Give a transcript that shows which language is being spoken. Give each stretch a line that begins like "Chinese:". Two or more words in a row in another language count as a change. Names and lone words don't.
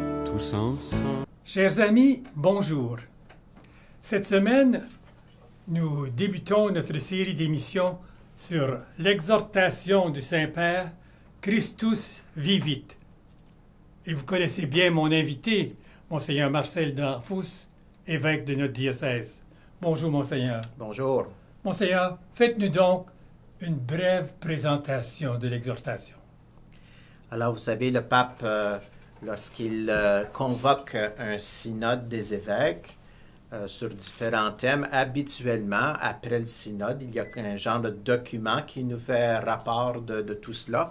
French: tous ensemble. Chers amis, bonjour. Cette semaine, nous débutons notre série d'émissions sur l'exhortation du Saint-Père Christus vivit. Et vous connaissez bien mon invité, Monseigneur Marcel Danfous, évêque de notre diocèse. Bonjour, Monseigneur. Bonjour. Monseigneur, faites-nous donc une brève présentation de l'exhortation. Alors, vous savez, le pape, lorsqu'il convoque un synode des évêques sur différents thèmes, habituellement, après le synode, il y a un genre de document qui nous fait rapport de tout cela.